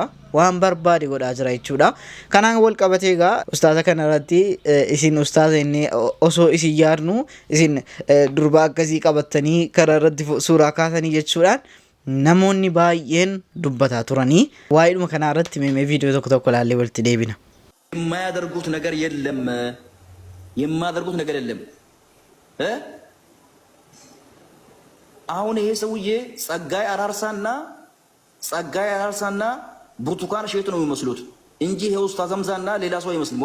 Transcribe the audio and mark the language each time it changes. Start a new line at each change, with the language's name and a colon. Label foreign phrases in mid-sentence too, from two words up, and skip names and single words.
Oromo: Waan barbaade godhaa jira jechuudha. Kanaan wal qabatee egaa ustaaza kanarratti isin ustaaza inni osoo isin yaadnu isin durbaa akkasii qabattanii karaa irratti suuraa kaasanii jechuudhaan namoonni baay'een dubbataa turanii waa'eedhuma kanaa irratti mee viidiyoo tokko ilaallee walitti deebina.
Amharic: የማያደርጉት ነገር የለም የማያደርጉት ነገር የለም አሁን ይሄ ሰውዬ ጸጋይ አራርሳና ብርቱካን ሼቱ ነው የሚመስሉት እንጂ ይሄ ኡስታዝ ሐምዛና ሌላ ሰው አይመስልም።